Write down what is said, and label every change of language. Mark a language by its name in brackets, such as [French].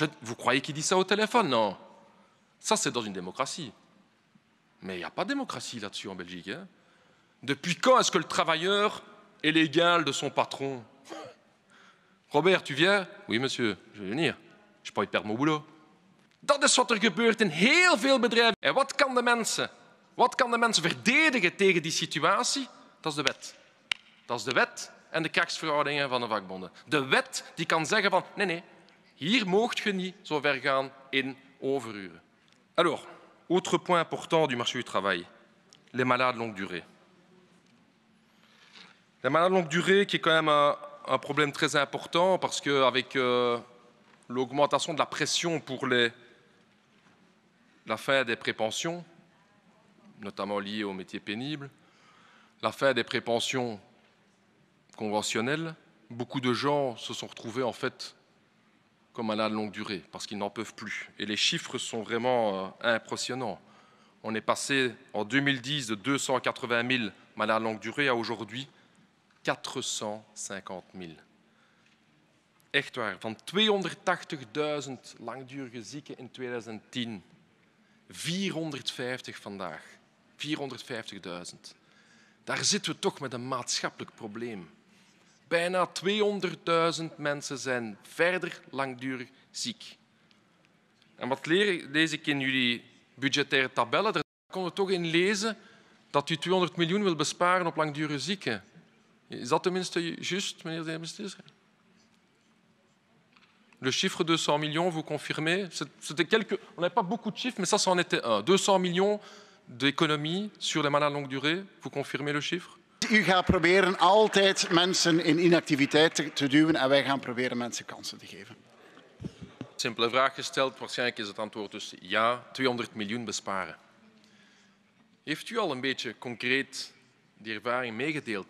[French] Vous croyez qu'il dit ça au téléphone? Non. Ça, c'est dans une démocratie. Mais il n'y a pas de démocratie là-dessus en Belgique. Hein. Depuis quand est-ce que le travailleur est l'égal de son patron? Robert, tu viens? Oui, monsieur, je vais venir. Je peux pas perdre mon boulot. [Dutch] Dat is wat er gebeurt in heel veel bedrijven. En wat kan de mensen verdedigen tegen die situatie? Dat is de wet. Dat is de wet en de krachtverhoudingen van de vakbonden. De wet die kan zeggen van nee, hier moogt je niet zo ver gaan in overuren. [French] Alors, autre point important du marché du travail, les malades longue durée. Les malades longue durée qui est quand même un problème très important parce qu'avec l'augmentation de la pression pour la fin des prépensions, notamment liées aux métiers pénibles, la fin des prépensions conventionnelles, beaucoup de gens se sont retrouvés en fait comme malades longue durée parce qu'ils n'en peuvent plus. Et les chiffres sont vraiment impressionnants. On est passé en 2010 de 280 000 malades longue durée à aujourd'hui 450 000. [Dutch] Echt waar, van 280.000 langdurige zieken in 2010, 450 vandaag. 450.000. Daar zitten we toch met een maatschappelijk probleem. Bijna 200.000 mensen zijn verder langdurig ziek. En wat lees ik in jullie budgettaire tabellen? Daar kon je toch in lezen dat u 200 miljoen wil besparen op langdurige zieken. Is dat tenminste juist, meneer de minister? [French] Le chiffre 200 millions, vous confirmez? On n'a pas beaucoup de chiffres, mais ça, c'en était un. 200 millions d'économie sur les malades longue durée. Vous confirmez le chiffre? [Dutch] U gaat proberen altijd mensen in inactiviteit te duwen en wij gaan proberen mensen kansen te geven. Simpele vraag gesteld. Waarschijnlijk is het antwoord dus ja, 200 miljoen besparen. Heeft u al een beetje concreet die ervaring meegedeeld?